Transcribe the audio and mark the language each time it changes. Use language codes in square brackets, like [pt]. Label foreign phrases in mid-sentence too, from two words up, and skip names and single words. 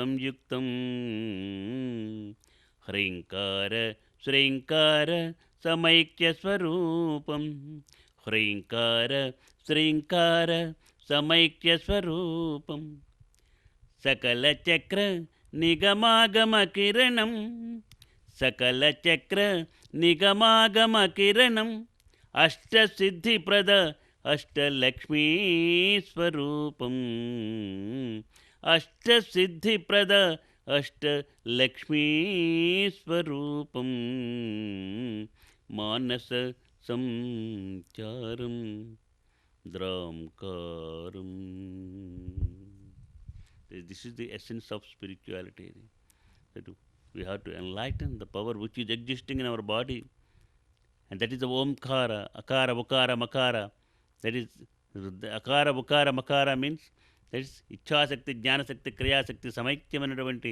[sa] संयुक्तं ह्रींकार श्रींकार समैक्य स्वरूपं ह्रींकार श्रींकार समैक्य स्वरूपं सकल चक्र निगमागम किरणं सकल चक्र నిగమాగమ కిరణం అష్టసిద్ధిప్రద అష్టలక్ష్మీ స్వరూపం అష్టసిద్ధిప్రద అష్టలక్ష్మీ స్వరూపం మానస సంచారం ద్రాంకారం. [en] This is the essence of spirituality. That we have to enlighten the power which is existing in our body, and that is the [sa] ओंकार, अकार, उकार, मकार. [en] That is the [sa] अकार, उकार, मकार [en] means that is [sa] इच्छा शक्ति, ज्ञान शक्ति, क्रिया शक्ति, समैक्यमानवन्ति.